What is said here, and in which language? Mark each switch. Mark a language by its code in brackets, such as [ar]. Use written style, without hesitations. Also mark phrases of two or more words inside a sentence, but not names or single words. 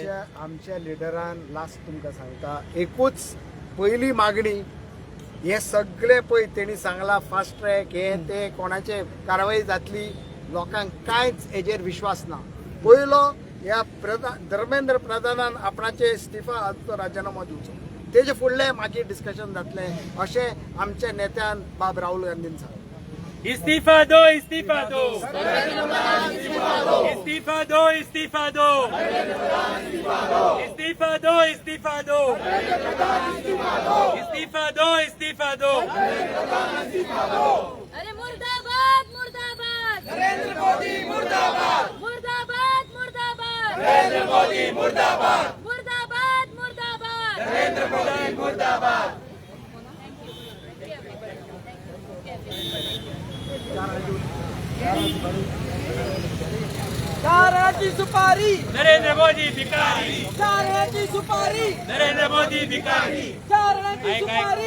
[kok] आमच्या लिडरान लास्ट तुमकां सांगता, एकूच पयली मागणी, हे सगळे पळय तेणी सांगला [en] fast track [kok] हे ते कोणाचे कारवाई जातली, लोकांक कांयच हेजेर विश्वास ना. पयलो ह्या धर्मेंद्र प्रधानान आपणाचे इस्तिफा राजीनामो दिवचो, तेजे फुडले मागीर डिस्कशन जातले अशें आमच्या नेत्यान बाब राहुल गांधीन सांगलें. [hi] इस्तीफा दो, इस्तीफा दो, इस्तीफा दो, इस्तीफा दो, इस्तीफा दो, इस्तीफा दो, इस्तीफा दो, इस्तीफा दो. अरे मुर्दाबाद मुर्दाबाद, नरेंद्र मोदी मुर्दाबाद, मुर्दाबाद मुर्दाबाद, नरेंद्र मोदी मुर्दाबाद, मुर्दाबाद मुर्दाबाद, नरेंद्र मोदी मुर्दाबाद. [kok] नारळाची सुपारी, नरेंद्र मोदी भिकारी, नारळाची सुपारी, नरेंद्र मोदी भिकारी, नारळाची सुपारी.